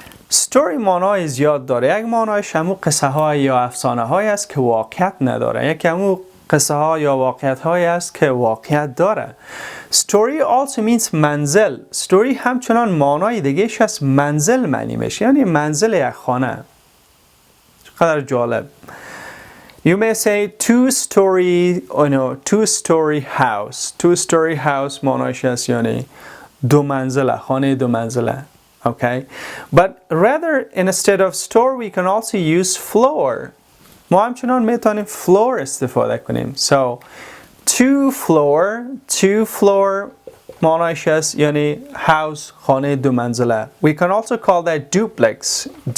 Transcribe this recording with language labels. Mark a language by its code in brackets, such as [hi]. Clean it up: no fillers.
[fa] Story معنای زیاد داره. یک معنایش همون قصه های یا افسانه های است که واقعیت نداره. یک همون قصه ها یا واقعیت های است که واقعیت داره. [en] Story also means منزل. [fa] Story همچنان معنای دیگهش از منزل معنی میشه، یعنی منزل یک خانه. چقدر جالب. [en] You may say two-story house. Two-story house [fa] معنایش است یعنی دو منزله، خانه دو منزله. [en] Okay? But rather instead of store we can also use floor. [fa] ما همچنان میتونیم floor استفاده کنیم. [en] So two floor [fa] معنایش است یعنی house، خانه دو منزله. [en] We can also call that duplex.